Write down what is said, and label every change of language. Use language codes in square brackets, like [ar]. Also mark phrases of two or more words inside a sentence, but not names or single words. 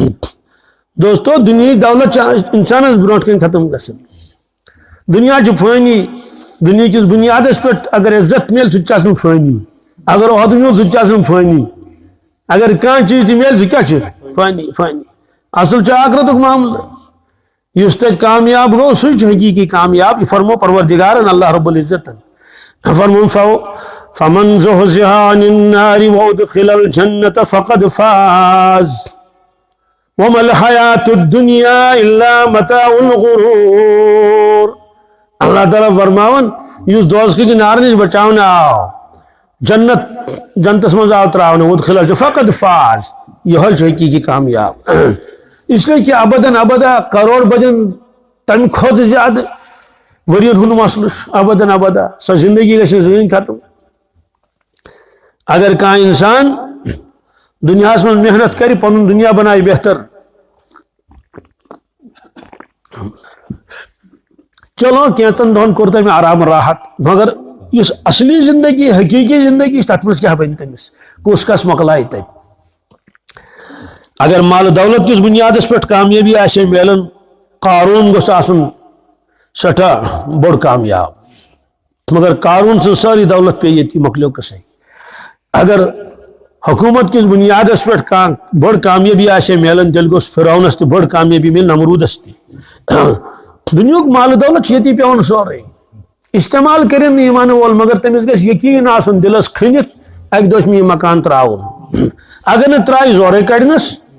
[ks] دوستو دُنیہٕچ دولت چھِ انسانس برونٛٹھ کَنۍ ختم گژھان دُنیا چھُ فٲنی دُنیہِکِس بُنیادس پٮ۪ٹھ اگر عزت میلہِ سُہ تہِ چھُ آسان فٲنی اگر عہدٕ میوٗل سُہ تہِ چھُ آسان فٲنی اگر کانٛہہ چیٖز تہِ میلہِ سُہ کیٛاہ چھُ فٲنی فٲنی اصل چھُ آخرتُک معاملہٕ یُس تتہِ کامیاب گوٚو سُے چھُ حقیٖقی کامیاب یہِ فرمو پروردگارن اللہ رب العزتن فرمون [ar] فمن زحزح عن النار وادخل الجنة فقد فاز وما الحياة الدنيا إلا متاع الغرور [ks] اللہ تعالیٰ فرماون یُس دوزخہٕ کہِ نارٕ نِش بچاونہٕ آو جنتس منٛز آو تراونہٕ [ar] وادخل الجنة فقد فاز [ks] یہوے چھُ حقیٖقی کامیاب [ur] اس لیے کہ [ar] ابداً ابدا [ks] کروڑ بدن تمہِ کھۄتہٕ زیادٕ ؤرین ہُنٛد مسلہٕ چھُ [ar] ابداً ابدا [ks] سۄ زندگی گژھِ زٕہٕنۍ ختم اگر کانٛہہ انسان دُنیاہس منٛز محنت کرِ پنُن دُنیا بنایہِ بہتر چلو کینٛژن دۄہن کوٚر تٔمۍ آرام راحت مگر یُس اصلی زندگی حقیٖقی زندگی چھِ تتھ منٛز کیٛاہ بنہِ تٔمِس کُس کس مۄکلایہِ تتہِ اگر مال دولت کس بنیادس پہ کامیابی آسے میلن قارون گوٚژھ آسُن سٹھاہ بوڑ کامیاب مگر قارون سٕنٛز سٲری دولت پے ییٚتی مۄکلیو قصے اگر حکومت کس بنیادس پہ کانٛہہ بٔڑ کامیابی آسے میلن تیٚلہِ گوٚژھ فرعونس تہِ بٔڑ کامیابی میلہِ نمروٗدس تہِ دُنیہُک مال دولت چھُ ییٚتی پیوان سورُے استعمال کٔرِنۍ نہٕ یہِ ونہٕ وول مگر تٔمِس گژھِ یقیٖن آسُن دِلس کھٔنِتھ اکہِ دۄہ چھُ مےٚ یہِ مکان ترٛاوُن اگر نہٕ ترٛایہِ زورے کڑنس